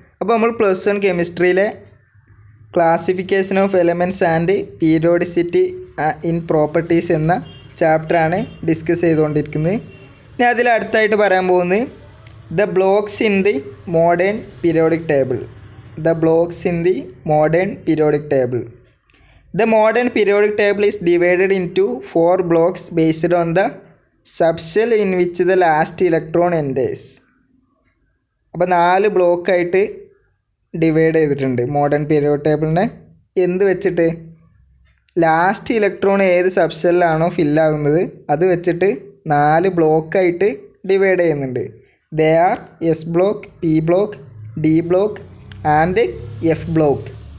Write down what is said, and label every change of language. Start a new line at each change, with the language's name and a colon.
Malayalam: അപ്പോൾ നമ്മൾ +1 കെമിസ്ട്രിയിലെ classification of elements and periodicity in properties എന്ന ചാപ്റ്ററാണ് ഡിസ്കസ് ചെയ്തുകൊണ്ടിരിക്കുന്നത്. ഇനി അതിൽ അടുത്തായിട്ട് പറയാൻ പോകുന്നത്
English: The blocks in the modern periodic table. The blocks in the modern periodic table. The modern periodic table is divided into 4 blocks based on the subshell in which the last electron enters.
Malayalam: അപ്പോൾ 4 ബ്ലോക്കായിട്ട് divide ചെയ്തിട്ടുണ്ട് modern periodic ടേബിളിനെ. എന്ത് വെച്ചിട്ട്? Last electron ഏത് സബ്ഷെല്ലാണോ ഫില്ലാകുന്നത് അത് വെച്ചിട്ട് 4 ബ്ലോക്കായിട്ട് divide ചെയ്യുന്നുണ്ട്.
English: They are S block, P block, D block and F block.